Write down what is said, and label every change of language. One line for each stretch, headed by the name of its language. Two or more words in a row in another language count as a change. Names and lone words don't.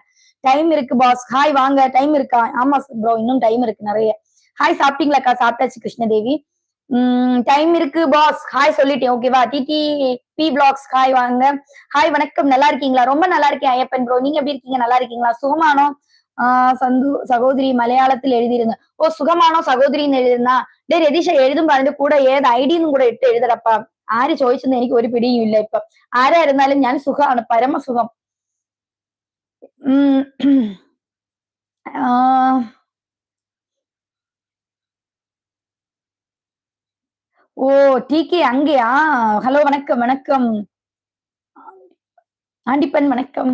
Tamil: டைம் இருக்கு பாஸ். ஹாய் வாங்க. டைம் இருக்கா? ஆமா ப்ரோ இன்னும் டைம் இருக்கு நிறைய. ஹாய் சாப்பிட்டீங்களாக்கா? சாப்பிட்டாச்சு கிருஷ்ணதேவி. டைம் இருக்கு பாஸ். ஹாய் சொல்லிட்டேன். ஓகேவா? டிடிபி பிளாக்ஸ் ஹாய் வாங்க. ஹாய் வணக்கம். நல்லா இருக்கீங்களா? ரொம்ப நல்லா இருக்கேன் ஐயப்பன் ப்ரோ. நீங்க எப்படி இருக்கீங்க? நல்லா இருக்கீங்களா?
Malayalam: സുഖമാണോ സഹോദരി
Tamil: மலையாளத்தில் எழுதிருங்க.
Malayalam: സുഖമാണോ സഹോദരിന്ന് എഴുതുന്ന. ഡേ രതീഷ എഴുതുമ്പോ അതിന്റെ കൂടെ ഏത് ഐഡിന്നും കൂടെ ഇട്ട് എഴുതടപ്പാ. ആര് ചോദിച്ചെന്ന് എനിക്ക് ഒരു പിടിയും ഇല്ല ഇപ്പൊ. ആരായിരുന്നാലും ഞാൻ സുഖമാണ്. പരമസുഖം.
Tamil: ஓ டிகே அங்கேயா? ஹலோ வணக்கம் வணக்கம். ஆண்டிப்பன் வணக்கம்.